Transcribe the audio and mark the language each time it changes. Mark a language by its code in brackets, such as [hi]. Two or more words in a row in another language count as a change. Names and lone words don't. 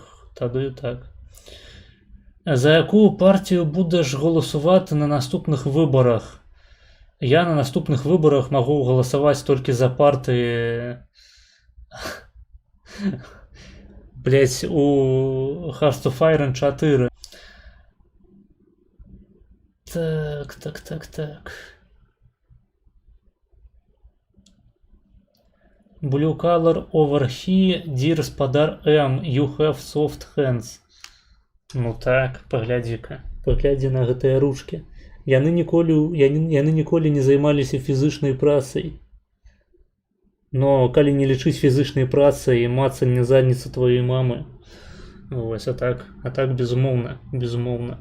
[be] Тады так. [uk] За якую партію будеш галасувати на наступных выбарах? [be] Я на наступных выбарах магу галасаваць толькі за партыі... Блять, у Hearts of Iron 4. Так. [en] Blue color over here, dear спадар M, you have soft hands. [be] Ну так, паглядзі-ка. Паглядзі на гэтыя ручкі. Яны ніколі не займаліся фізычнай працай. Но калі не лічыць фізычнай працай і мацанне задніцы тваёй мамы. Вось, а так безумоўна, безумоўна.